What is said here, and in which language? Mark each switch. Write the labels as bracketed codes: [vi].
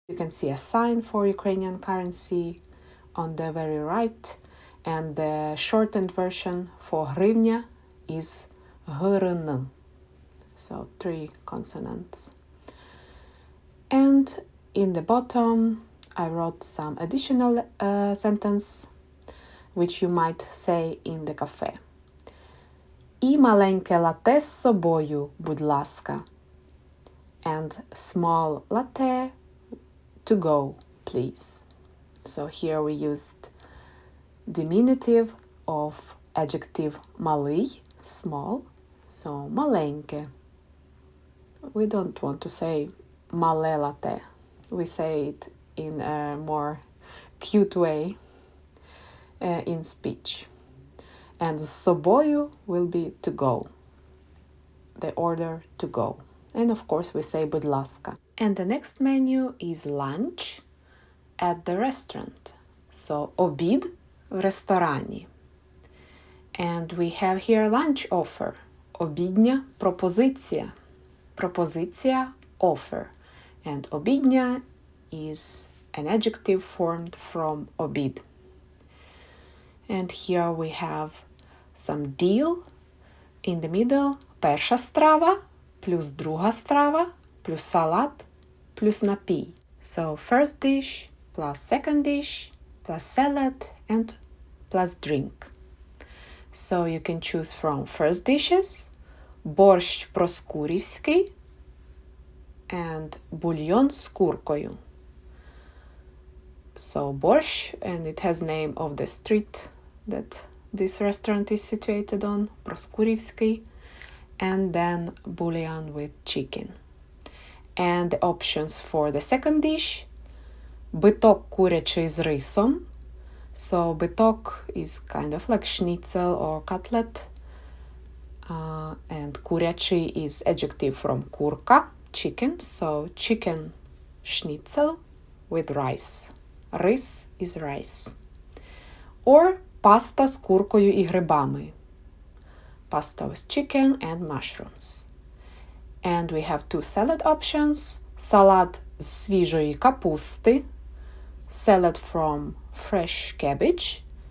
[en] You can see a sign for Ukrainian currency on the very right, and the shortened version for гривня is грн. So 3 consonants. And in the bottom, I wrote some additional sentence which you might say in the cafe. [uk] І маленьке лате з собою, будь ласка. [en] And small latte to go, please. So here we used diminutive of adjective малий, small. So маленьке. We don't want to say [uk] мале лате. [en] We say it in a more cute way in speech. And [uk] з собою [en] will be to go. The order to go. And of course we say [uk] будь ласка. [en] And the next menu is lunch at the restaurant. [uk] So обід в ресторані. [en] And we have here lunch offer. [uk] Обідня пропозиція. [en] Пропозиція offer. And обідня is an adjective formed from обід. And here we have some deal. In the middle, [uk] перша страва, плюс друга страва, плюс салат, плюс напій. [en] So first dish, plus second dish, plus salad, and plus drink. So you can choose from first dishes, [uk] борщ проскурівський, [en] and [uk] бульйон з куркою. [en] So борщ, and it has name of the street that this restaurant is situated on, Проскурівський, and then bouillon with chicken. And the options for the second dish, [uk] биток курячий з рисом. [en] So биток is kind of like schnitzel or cutlet, and курячий is adjective from курка, chicken. So chicken schnitzel with rice. Рис is rice. [uk] Or паста з куркою і грибами. [en] Pasta with chicken and mushrooms. And we have 2 salad options. [uk] Салат з свіжої капусти. [en] Salad from fresh cabbage.